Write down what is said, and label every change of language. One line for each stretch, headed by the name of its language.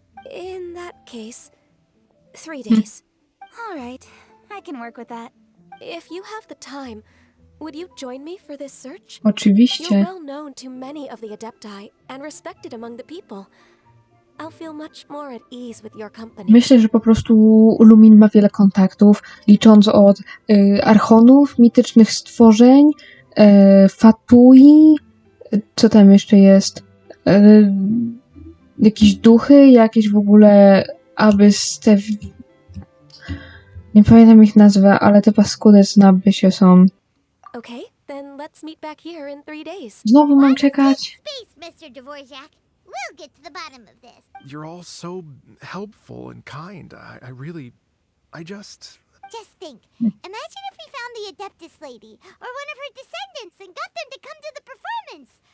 English: In that case, 3 days. All right, I can work with that. If you have the time, would you join me for this search?
Polish: Oczywiście.
English: You're well known to many of the Adepti and respected among the people. I'll feel much more at ease with your company.
Polish: Myślę, że po prostu Lumin ma wiele kontaktów, licząc od archonów, mitycznych stworzeń, fatui, co tam jeszcze jest, jakieś duchy, jakieś w ogóle abyste... Nie pamiętam ich nazwy, ale te paskudy z Nabbysie są.
English: Okay, then let's meet back here in 3 days.
Polish: Znowu mam czekać.
English: Space, Mr. Dvorak. We'll get to the bottom of this. You're all so helpful and kind. I really... I just... just think. Imagine if we found the Adeptus lady, or one of her descendants, and got them to come to the performance.